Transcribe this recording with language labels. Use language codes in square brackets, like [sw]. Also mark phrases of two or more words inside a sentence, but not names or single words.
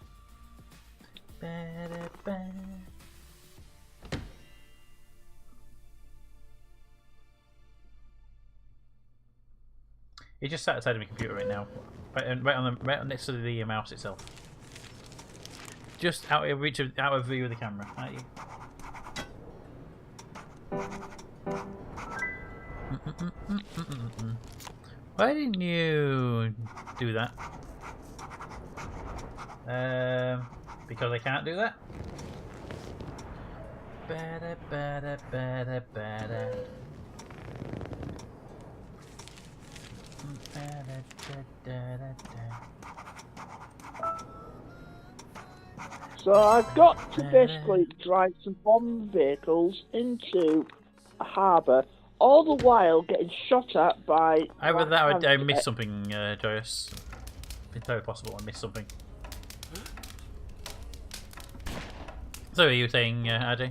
[en] He just sat outside of my computer right now, right next to the mouse itself, just out of reach out of view of the camera, aren't you? Why didn't you do that? because I can't do that. Bada, bada, bada, bada. Bada, da, da, da. So I've got to basically drive some bomb vehicles into a harbour, all the while getting shot at by... Either that or I missed something, Joyous. It's very possible I missed something. So are you saying, RJ?